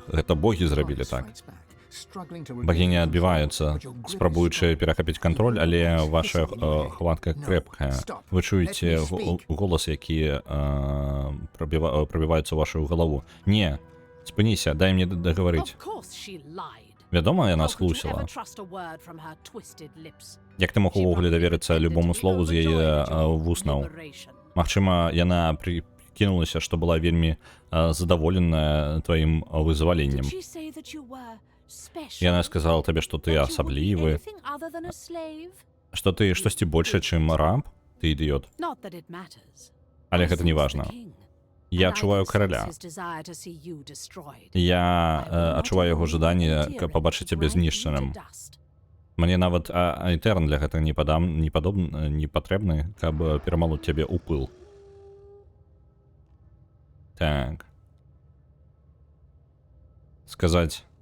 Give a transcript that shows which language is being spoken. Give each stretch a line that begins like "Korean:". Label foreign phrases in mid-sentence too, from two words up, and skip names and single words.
Belarusian: Гэта богі зрабілі так. Багіня адбіваюцца, спрабуючы перахапіць кантроль, але ваша хватка крэпкая. Вы чуеце голас, які прабіваецца ў вашу галаву. Не, спыніся, дай мне дагаварыць.
English: Of course she lied.
Belarusian: Вядома, яна
English: How could you
Belarusian: слусіла.
English: ever trust a word from her twisted lips?
Belarusian: Як ты мог увогуле даверыцца любому слову з яе вуснаў? Liberation. Магчыма, яна прыкінулася, што была вельмі задаволеная тваім вызваленнем.
English: Did she say that you were special?
Belarusian: Яна сказала табе, што ты
English: That you would be
Belarusian: асаблівы,
English: anything other than a slave?
Belarusian: што ты штосьці большае, чым раб, ты ідыёт.
English: Not that it matters.
Belarusian: Але
English: I
Belarusian: гэта не
English: sense the
Belarusian: важна.
English: king,
Belarusian: Я
English: and I
Belarusian: адчуваю
English: can
Belarusian: караля.
English: sense his desire to see you destroyed.
Belarusian: Я адчуваю яго жаданне пабачыць цябе знішчаным. Мне нават айтерн для гэтага не патрэбны, каб перамалоць цябе ў пыл. Так. Сказаць.